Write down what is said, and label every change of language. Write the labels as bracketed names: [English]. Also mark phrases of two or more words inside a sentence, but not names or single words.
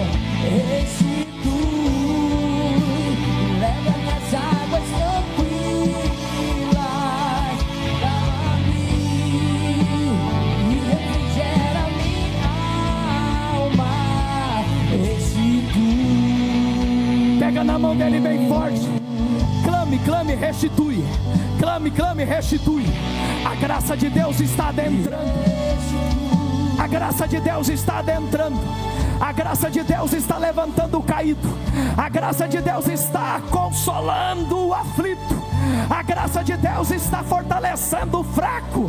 [Portuguese] Restitui, leva minhas águas tranquilas para mim, e refrigera minha alma. Restitui. Pega na mão dele bem forte. Clame, clame, restitui. Clame, clame, restitui. A graça de Deus está adentrando. A graça de Deus está adentrando. A graça de Deus está levantando o caído. A graça de Deus está consolando o aflito. A graça de Deus está fortalecendo o fraco.